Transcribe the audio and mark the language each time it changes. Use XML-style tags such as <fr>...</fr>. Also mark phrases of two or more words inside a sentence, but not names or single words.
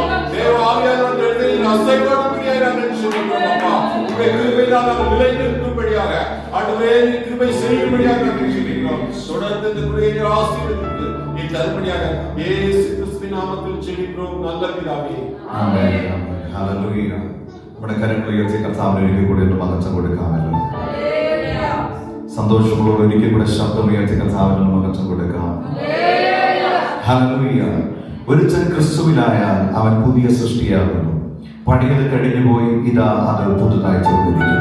<ta>தேவ ஆவியானவர் இடத்தில் அசைவாடும்படியாக நாங்கள் ஜெபிக்கிறோம் அப்பா. உம்முடைய கிருபையினால் நாங்கள் நிலை நிற்கும்படியாக ஆண்டவரே நீர் கிருபை செய்யும்படியாக நாங்கள் ஜெபிக்கிறோம். தொடர்ந்து இந்த கிருபையை ஆசீர்வதித்து நீ தரும்படியாக இயேசு கிறிஸ்துவின் நாமத்தில் ஜெபிக்கிறோம் நல்ல பிதாவே.</ta> <ml>ആമേൻ. ഹല്ലേലൂയ. നമ്മുടെ കരങ്ങൾ ഉയർത്തി കർത്താവിന് ഒരിക്കൽ കൂടി ഒന്ന് മഹത്വം കൊടുക്കാമല്ലോ. സന്തോഷമുള്ളവർ ഒരിക്കൽ കൂടെ ശബ്ദമുയർത്തി കർത്താവിന് മഹത്വം കൊടുക്കാം. ഹല്ലേലൂയ. ഒരുത്തൻ ക്രിസ്തുവിലായാൽ അവൻ പുതിയ സൃഷ്ടിയാകുന്നു, പഴയത് കഴിഞ്ഞുപോയി, ഇതാ അത് പുതുതായി തീർന്നിരിക്കുന്നു.</ml>